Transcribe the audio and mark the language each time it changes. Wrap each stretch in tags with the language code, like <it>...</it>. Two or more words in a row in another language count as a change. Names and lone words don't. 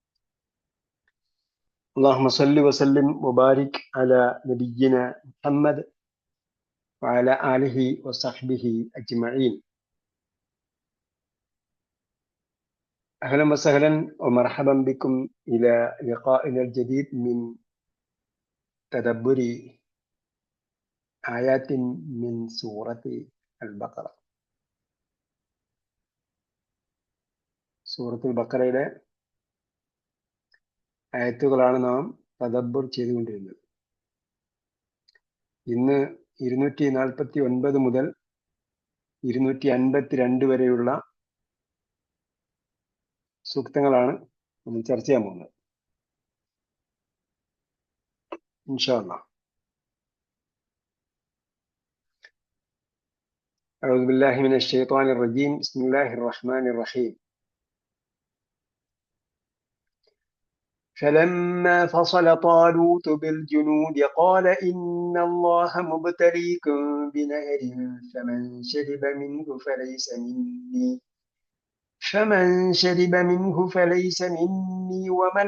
<ar>اللهم صل وسلم وبارك على نبينا محمد وعلى آله وصحبه أجمعين. أهلا وسهلا ومرحبا بكم إلى لقائنا الجديد من تدبر آيات من سورة البقرة.</ar> <ml>സൂറത്തുൽ ബഖറയുടെ ആയത്തുകളാണ് നാം തദബ്ബുർ ചെയ്തുകൊണ്ടിരുന്നത്. ഇന്ന് 249 മുതൽ 252 വരെയുള്ള സൂക്തങ്ങളാണ് നമ്മൾ ചർച്ച ചെയ്യാൻ പോകുന്നത്.</ml> <ar>إن شاء الله. أعوذ بالله من الشيطان الرجيم. بسم الله الرحمن الرحيم. فلما فصل طالوت بالجنود قال إن الله مبتليكم بنهر فمن شرب منه فليس مني ومن</ar>